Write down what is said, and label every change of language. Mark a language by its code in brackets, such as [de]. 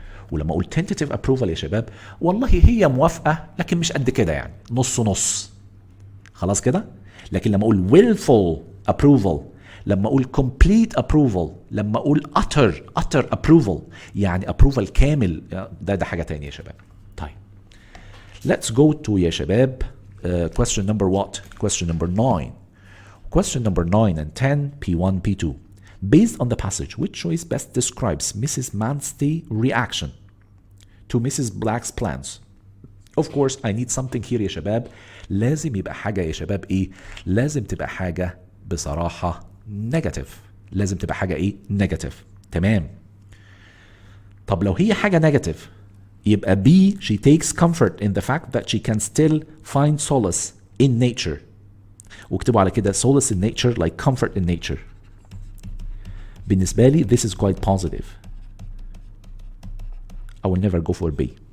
[ar] ولما اقول [en] tentative approval [ar] يا شباب والله هي موافقه لكن مش قد كده يعني نص نص. خلاص كده. لكن لما اقول [en] willful approval، [ar] لما اقول [en] complete approval، [ar] لما اقول [en] utter approval [ar] يعني approval كامل، ده حاجه تانية يا شباب. [en] طيب let's go to [ar] يا شباب [en] question number what? question number 9. question number 9 and 10 P1 P2. Based on the passage, which choice best describes Mrs. Manstey's reaction to Mrs. Black's plans? Of course I need something here [ar] يا شباب. لازم يبقى حاجة يا شباب ايه؟ لازم تبقى حاجة بصراحة negative. لازم تبقى حاجة ايه؟ negative. تمام. طب لو هي حاجة negative يبقى [en] B, she takes comfort in the fact that she can still find solace in nature. [ar] واكتبوا على كده [en] solace in nature like comfort in nature. [ar] بالنسبة لي [en] this is quite positive. I will never go for B.